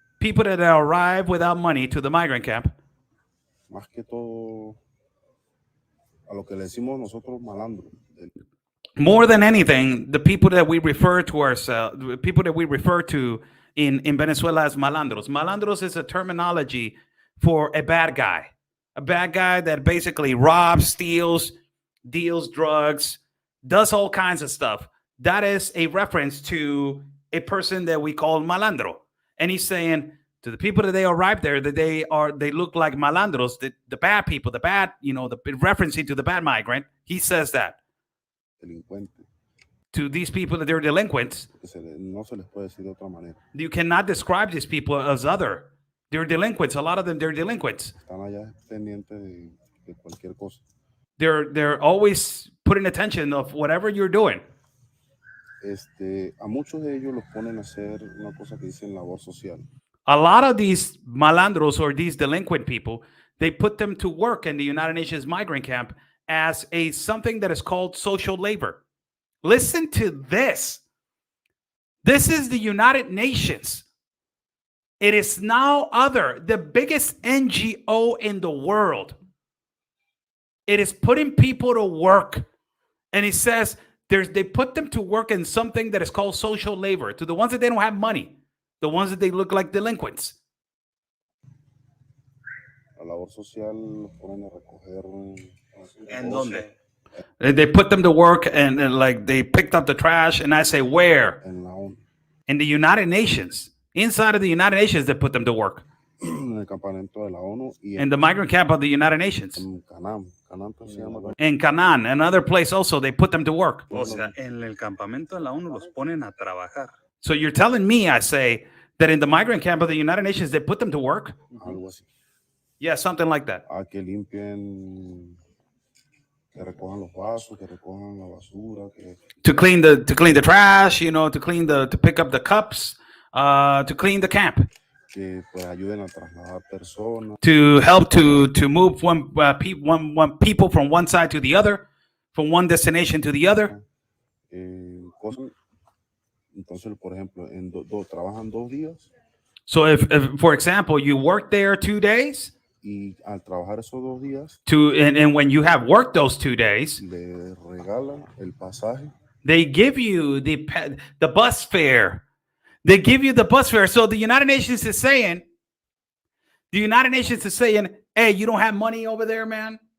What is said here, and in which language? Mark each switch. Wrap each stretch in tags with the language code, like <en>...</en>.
<en>people that arrive without money to the migrant camp,</en> <es>más que todo a lo que le decimos nosotros malandros.</es> <en>more than anything, the people that we refer to ourselves, the people that we refer to in Venezuela as malandros. Malandros is a terminology for a bad guy that basically robs, steals, deals drugs, does all kinds of stuff. That is a reference to a person that we call malandro. And he's saying to the people that they arrive there that they look like malandros, the bad people, the bad, the referencing to the bad migrant. He says that</en> <es>Delincuentes,</es> <en>to these people that they're delinquents.</en> <es>no se les puede decir de otra manera.</es> <en>You cannot describe these people as other. They're delinquents. A lot of them, they're delinquents.</en> <es>Están allá pendientes de cualquier cosa.</es> <en>They're always putting attention of whatever you're doing.</en> <es>A muchos de ellos los ponen a hacer una cosa que dicen labor social.</es> <en>A lot of these malandros or these delinquent people, they put them to work in the United Nations migrant camp as something that is called social labor. Listen to this. This is the United Nations. It is now the biggest NGO in the world. It is putting people to work. And he says they put them to work in something that is called social labor, to the ones that they don't have money, the ones that they look like delinquents.</en> <es>La labor social los ponen a recoger. ¿En dónde?</es> <en>They put them to work and like they picked up the trash. And I say, where?</en> <es>En la ONU.</es> <en>In the United Nations. Inside of the United Nations, they put them to work.</en> <es>En el campamento de la ONU y</es> <en>In the migrant camp of the United Nations.</en> <es>en Canán se llama.</es> <en>In Canaan, another place also, they put them to work.</en> <es>O sea, en el campamento de la ONU los ponen a trabajar.</es> <en>So you're telling me, I say, that in the migrant camp of the United Nations, they put them to work?</en> <es>Algo así.</es> <en>Yeah, something like that.</en> <es>A que limpien, que recojan los vasos, que recojan la basura, que</es> <en>To clean the trash, to pick up the cups, to clean the camp,</en> <es>pues ayuden a trasladar personas.</es> <en>to help to move one people from one side to the other, from one destination to the other.</en> <es>Cosas. Entonces, por ejemplo, trabajan 2 días</es> <en>So if, for example, you work there 2 days,</en> <es>y al trabajar esos 2 días</es> <en>and when you have worked those 2 days,</en> <es>le regalan el pasaje.</es> <en>they give you the bus fare. They give you the bus fare. So the United Nations is saying, hey, you don't have money over there, man?</en>